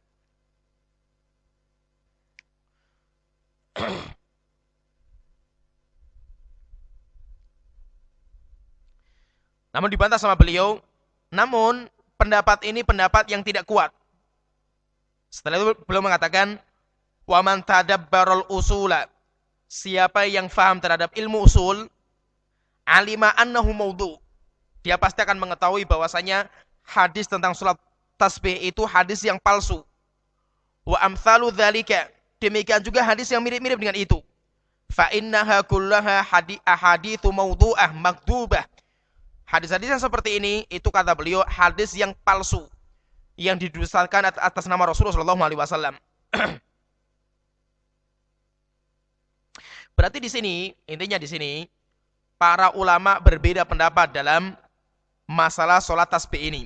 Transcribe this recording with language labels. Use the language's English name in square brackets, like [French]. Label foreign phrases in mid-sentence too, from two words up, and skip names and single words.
[Indonesian] Namun dibantah sama beliau, namun pendapat ini pendapat yang tidak kuat. Setelah itu beliau mengatakan, [Arabic] ومن تدبر الأصول, [Indonesian] siapa yang faham terhadap ilmu usul, [Arabic] علم أنه موضوع, [Indonesian] dia pasti akan mengetahui bahwasanya hadis tentang sholat tasbih itu hadis yang palsu. [Arabic] وأمثال ذلك, [Indonesian] demikian juga hadis yang mirip-mirip dengan itu. [Arabic] فإنها كلها أحاديث موضوعة مكذوبة. [Indonesian] Hadis-hadis yang seperti ini itu kata beliau hadis yang palsu, yang didustakan atas nama Rasulullah SAW. Berarti di sini, intinya di sini, para ulama berbeda pendapat dalam masalah sholat tasbih ini.